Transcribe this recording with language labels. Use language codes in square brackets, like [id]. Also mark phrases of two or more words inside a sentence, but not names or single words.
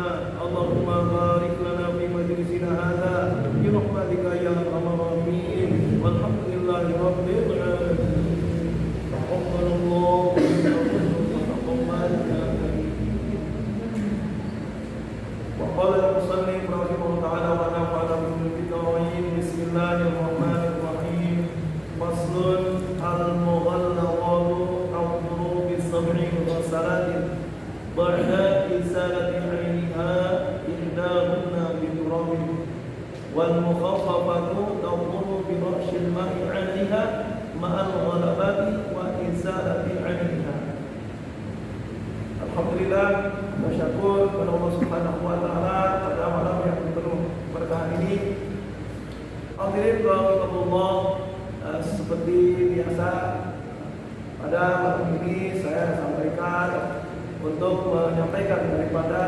[ar] اللهم بارك لنا في مجلسنا هذا برحمتك يا أرحم الراحمين. والحمد لله رب العالمين. تقبل الله منا وتقبل يا كريم. وقال المصنف رحمه الله تعالى ونفعنا بالفتاوين. بسم الله الرحمن الرحيم. فصل المغلظة تطهر بسبع غسلات بعد إزالة عينها إحداهن بتراب والمخففة تطهر برش الماء عليها مع الغلبة وإزالة عينها. [ms] Alhamdulillah wa syukur kepada Allah [ar] سبحانه وتعالى [ms] pada malam yang penuh berkah ini. Hadirin rahimahullah, seperti biasa pada malam ini saya sampaikan untuk menyampaikan daripada